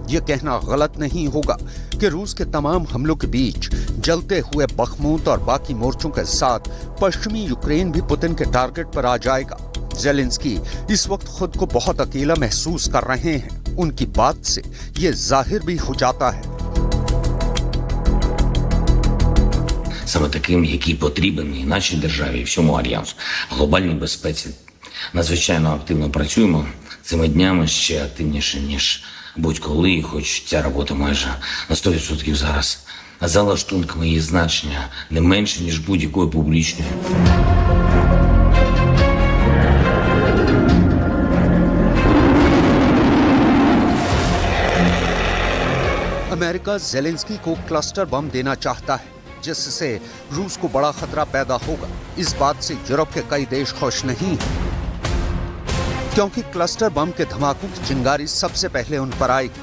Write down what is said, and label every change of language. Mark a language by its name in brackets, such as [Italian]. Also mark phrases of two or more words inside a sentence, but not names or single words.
[Hindi] यह कहना गलत नहीं होगा कि रूस के तमाम हमलों के बीच जलते हुए बखमूत और बाकी मोर्चों के साथ पश्चिमी यूक्रेन भी पुतिन के टारगेट पर आ जाएगा। ज़ेलेंस्की इस वक्त खुद को बहुत अकेला महसूस कर रहे हैं। उनकी बात से ये जाहिर भी हो जाता है। [Ukrainian] Саме таким, який потрібен і нашій державі, і всьому Альянсу. Глобальній безпеці надзвичайно активно працюємо цими днями, ще активніше, ніж будь-коли, і хоч ця робота майже на 100% зараз за лаштунками її значення не менше, ніж будь-якої публічної. [Hindi] अमेरिका ज़ेलेंस्की को [English] cluster bomb [Hindi] देना चाहता है, जिससे रूस को बड़ा खतरा पैदा होगा। इस बात से यूरोप के कई देश खुश नहीं हैं, क्योंकि [English] cluster bomb [Hindi] के धमाकों की चिंगारी सबसे पहले उन पर आएगी।